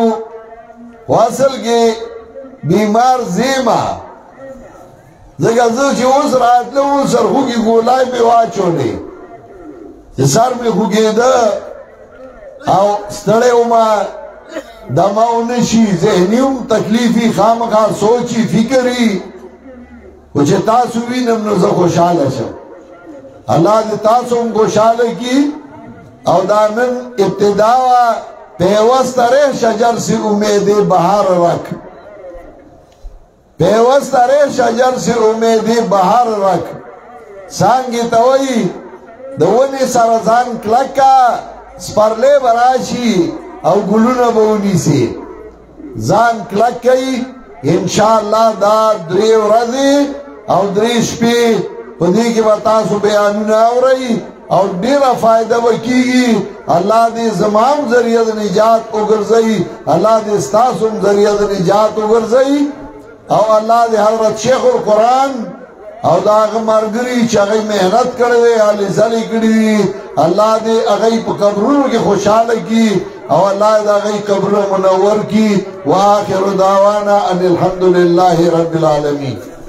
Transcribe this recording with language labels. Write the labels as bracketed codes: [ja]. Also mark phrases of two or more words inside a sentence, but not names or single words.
[ps] خو اصل کې بیمار زیما ځکه زه چې اوس راتلم سرخوږي ګولای مې واچولې چې سر مې خوږېده او ستړی ومه، دمه ونه شي، ذهني هم تکلیفي، خامخا سوچي فکري. خو چې تاسو وینم نو زه خوشحاله شم. الله دې تاسو هم خوشحاله کړي. او دا نن ابتدا وه [ur] پیوسته ریح شجر سے امید بهار رکھ، پیوست ره شجر سے امید بہار رکھ. [ps] څانګې ته وایي د ونې سره ځان کلک کا سپرلی به راشي او ګلونه به ونیسي ځان کلک کوي انشاءالله دا 3 ورځې او 3 شپې په دې کې به تاسو بیانونه اورئ او ډیره فائدہ به کیږي الله دې زمام ذریعہ د نجات وګرځي الله دې ستاسو ذریعہ د نجات وګرځي او الله دې حضرت شیخ القرآن او دا هغه مرګري چې هغه مهنت کړې وي علي زلي کړې الله دې هغه په قبرونو کې خوشاله کی او الله دې هغه قبر منور کی [ar] واخر دعوانا ان الحمد لله رب العالمین